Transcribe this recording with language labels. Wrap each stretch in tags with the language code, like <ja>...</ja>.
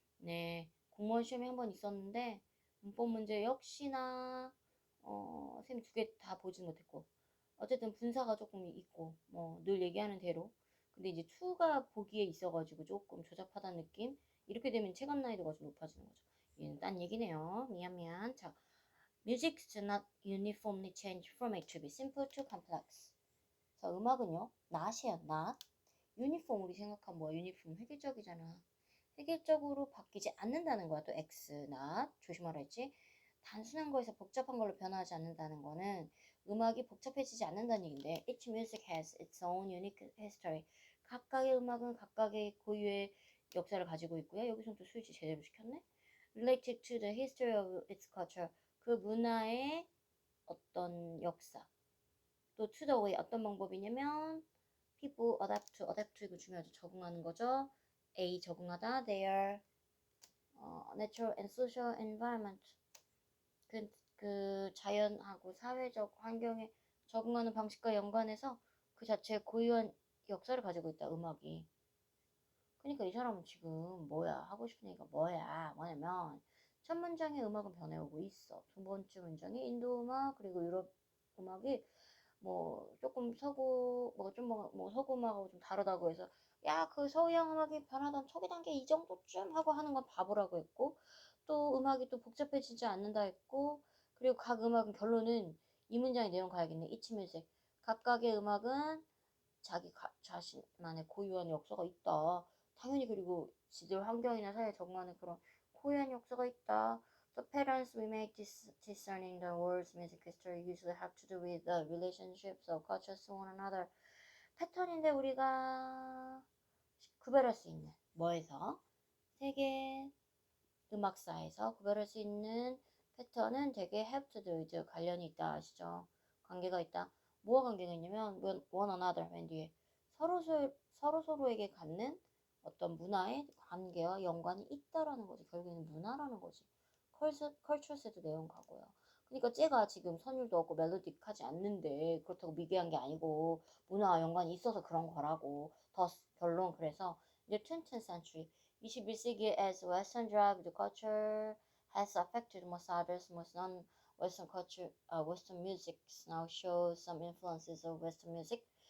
<ko>네, 공무원 시험에 한 번 있었는데 문법 문제 역시나 쌤이 두 개 다 보진 못했고 어쨌든 분사가 조금 있고 뭐 늘 얘기하는 대로 근데 이제 2가 보기에 있어가지고 조금 조잡하다는 느낌? 이렇게 되면 체감 난이도가 좀 높아지는 거죠. 얘는 딴 얘기네요. 미안.</ko> <en>자, music does not uniformly change from A to B, simple to complex.</en> <ko>자, 음악은요, not이에요, not. 유니폼 우리 생각하면 뭐야? 유니폼 획일적이잖아. 획일적으로 바뀌지 않는다는 거야. 또 X, not. 조심하라 했지? 단순한 거에서 복잡한 걸로 변화하지 않는다는 거는 음악이 복잡해지지 않는다는 얘기인데</ko> <en>Each music has its own unique history.</en> <ko>각각의 음악은 각각의 고유의 역사를 가지고 있고요. 여기서는 또 스위치 제대로 시켰네?</ko> <en>Related to the history of its culture.</en> <ko>그 문화의 어떤 역사.</ko> <en>또 to the way</en> <ko>어떤 방법이냐면</ko> <en>people adapt to</en> <ko>이거 중요하죠. 적응하는 거죠. A 적응하다</ko> <en>their natural and social environment</en> <ko>그 자연하고 사회적 환경에 적응하는 방식과 연관해서 그 자체의 고유한 역사를 가지고 있다 음악이. 그러니까 이 사람은 지금 뭐야 하고 싶은 얘기가 뭐냐면 첫 문장의 음악은 변해오고 있어. 두 번째 문장의 인도 음악 그리고 유럽 음악이 뭐 조금 서구 뭐 서구 음악하고 좀 다르다고 해서 야 그 서양 음악이 변하던 초기 단계 이 정도쯤 하고 하는 건 바보라고 했고 또 음악이 또 복잡해지지 않는다 했고 그리고 각 음악은 결론은 이 문장의 내용 가야겠네.</ko> <en>Each music</en> <ko>각각의 음악은 자신만의 고유한 역사가 있다. 당연히 그리고 지들 환경이나 사회에 적응하는 그런 고유한 역사가 있다.</ko> <en>The patterns we make discerning the world's music history usually have to do with the relationships of cultures to one another.</en> <ko>패턴인데 우리가 구별할 수 있는 뭐에서 세계 음악사에서 구별할 수 있는 패턴은 되게</ko> <en>have to do with</en> <ko>관련이 있다 아시죠? 관계가 있다. 뭐가 관계가 있냐면</ko> <en>one another</en> <ko>맨 뒤에 서로에게 갖는 어떤 문화의 관계와 연관이 있다라는 거지. 결국에는 문화라는 거지. 컬처스에도 내용 가고요. 그러니까 쟤가 지금 선율도 없고 멜로딕하지 않는데 그렇다고 미개한 게 아니고 문화와 연관이 있어서 그런 거라고. 더 결론 그래서 이제</ko> <en>20th century 21세기에 as Western drive the culture has affected most others, most non-Western culture, Western music now shows some influences of Western music.</en>